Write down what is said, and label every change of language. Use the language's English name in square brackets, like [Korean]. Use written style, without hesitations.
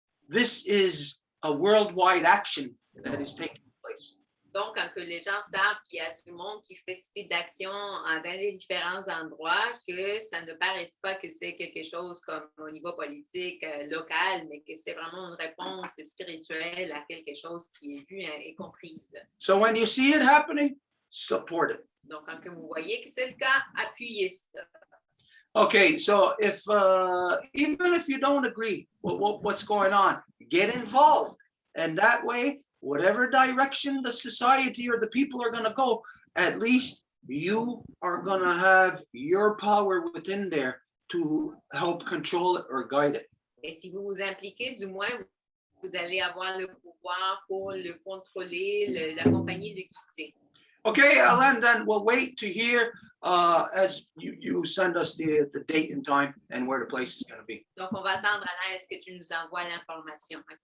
[English] This is a worldwide action that is taking place. [French] Donc, quand que les gens savent qu'il y a du monde qui fait ce type d'action dans les différents endroits, que ça ne paraisse pas que c'est quelque chose comme au niveau politique local, mais que c'est vraiment une réponse spirituelle à quelque chose qui est vu et comprise. [English] So when you see it happening, support it. [French] Donc, quand que vous voyez que c'est le cas, appuyez ça. [English] Okay, so if even if you don't agree with what's going on, get involved, and that way, whatever direction the society or the people are going to go, at least you are going to have your power within there to help control it or guide it. [French] Et si vous vous impliquez, du moins, vous allez avoir le pouvoir pour le contrôler, l'accompagner, le guider. [English] Okay, Alain, then we'll wait to hear as you send us the date and time and where the place is going to be. [French] Donc, on va attendre, Alain, est-ce que tu nous envoies l'information?